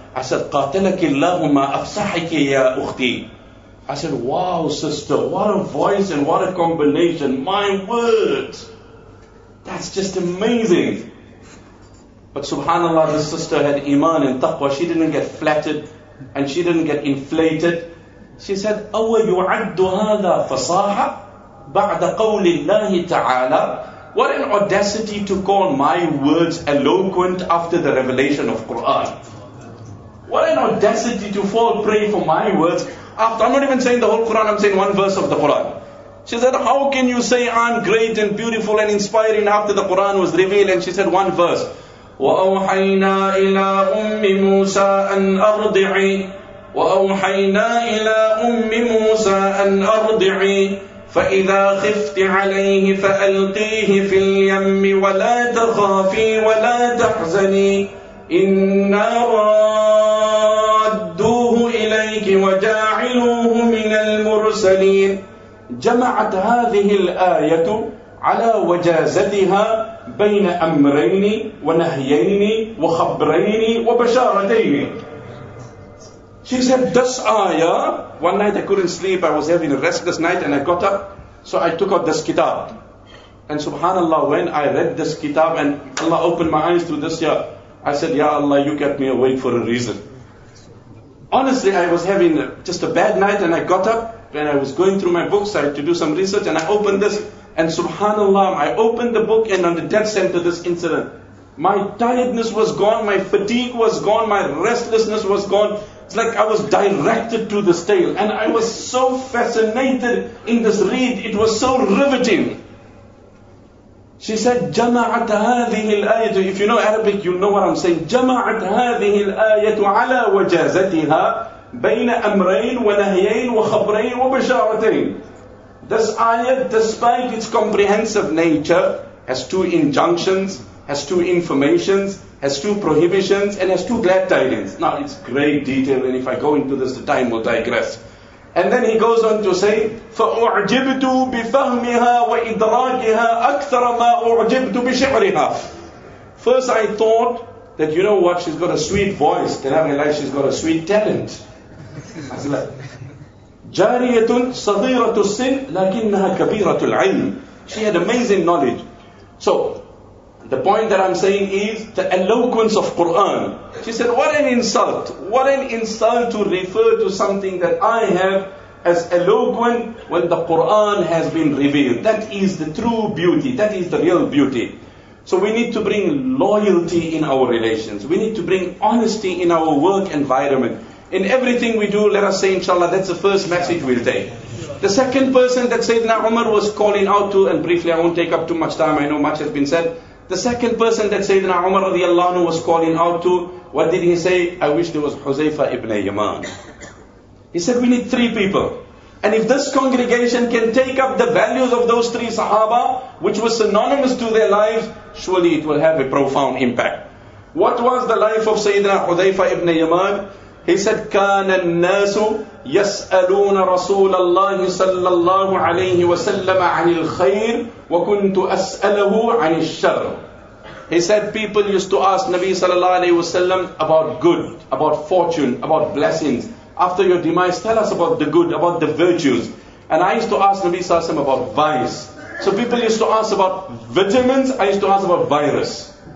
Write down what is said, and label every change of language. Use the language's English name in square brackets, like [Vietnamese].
[English] I said, [Arabic] qatilaki allahumma afsahiki ya ukhti. [English] I said, wow, sister, what a voice and what a combination. My word, that's just amazing. But subhanAllah, the sister had iman and taqwa. She didn't get flattered and she didn't get inflated. She said, [Arabic] أَوَ يُعَدُّ هَذَا فَصَاحَ بَعْدَ قَوْلِ اللَّهِ تَعَالَى. [English] What an audacity to call my words eloquent after the revelation of Quran. What an audacity to fall prey for my words after, I'm not even saying the whole Quran, I'm saying one verse of the Quran. She said, how can you say I'm great and beautiful and inspiring after the Quran was revealed? And she said one verse. [Arabic] وَأَوْحَيْنَا إِلَىٰ أُمِّ مُوسَىٰ أَنْ أَرْضِعِي وَأَوْحَيْنَا إِلَىٰ أُمِّ مُوسَىٰ أَنْ أَرْضِعِي فَإِذَا خِفْتِ عَلَيْهِ فَأَلْقِيهِ فِي الْيَمِّ وَلَا تَخَافِي وَلَا تَحْزَنِي إِنَّا رَادُّوهُ إِلَيْكِ وَجَاعِلُوهُ مِنَ الْمُرْسَلِينَ. جمعت هذه الآية على وجازتها بين أمرين ونهيين وخبرين وبشارتين. [English] She said, this ayah, one night I couldn't sleep, I was having a restless night and I got up, so I took out this kitab. And subhanAllah, when I read this kitab and Allah opened my eyes to this, yeah, I said, Ya Allah, you kept me awake for a reason. Honestly, I was having just a bad night and I got up and I was going through my books, I had to do some research and I opened this and subhanAllah, I opened the book and on the death center this incident. My tiredness was gone, my fatigue was gone, my restlessness was gone. It's like I was directed to this tale. And I was so fascinated in this read. It was so riveting. She said, [Arabic] جَمَعَتْ هَذِهِ الْآيَةُ. [English] If you know Arabic, you know what I'm saying. [Arabic] جَمَعَتْ هَذِهِ الْآيَةُ عَلَىٰ وَجَازَتِهَا بَيْنَ أَمْرَيْنَ وَنَهْيَيْنَ وَخَبْرَيْنَ وَبَشَارَتَيْنَ. [English] This ayah, despite its comprehensive nature, has two injunctions, has two informations, has two prohibitions, and has two glad tidings. Now, it's great detail, and if I go into this, the time will digress. And then he goes on to say, [Arabic] فَأُعْجِبْتُ بِفَهْمِهَا وَإِدْرَاكِهَا أَكْثَرَ مَا أُعْجِبْتُ بِشِعْرِهَا. [English] First I thought that, you know what, she's got a sweet voice. Then I realized she's got a sweet talent. I said, [Arabic] جَارِيَةٌ صَغِيرَةُ السِّنِ لَكِنَّهَا كَبِيرَةُ الْعِلْمِ. [English] She had amazing knowledge. So, the point that I'm saying is the eloquence of Quran. She said, what an insult. What an insult to refer to something that I have as eloquent when the Quran has been revealed. That is the true beauty. That is the real beauty. So we need to bring loyalty in our relations. We need to bring honesty in our work environment. In everything we do, let us say inshallah, that's the first message we'll take. The second person that Sayyidina Umar was calling out to, and briefly I won't take up too much time, I know much has been said. The second person that Sayyidina Umar radiallahu anhu was calling out to, what did he say? I wish there was Huzaifa ibn Yaman. He said, we need three people. And if this congregation can take up the values of those three Sahaba, which was synonymous to their lives, surely it will have a profound impact. What was the life of Sayyidina Huzaifa ibn Yaman? He said, [Arabic] كان الناس يسألون رسول الله صلى الله عليه وسلم عن الخير وكنت أسأله عن الشر. [English] He said, people used to ask Nabi sallallahu alayhi wasallam about good, about fortune, about blessings. After your demise, tell us about the good, about the virtues. And I used to ask Nabi sallallahu alayhi wasallam about vice. So people used to ask about vitamins, I used to ask about virus.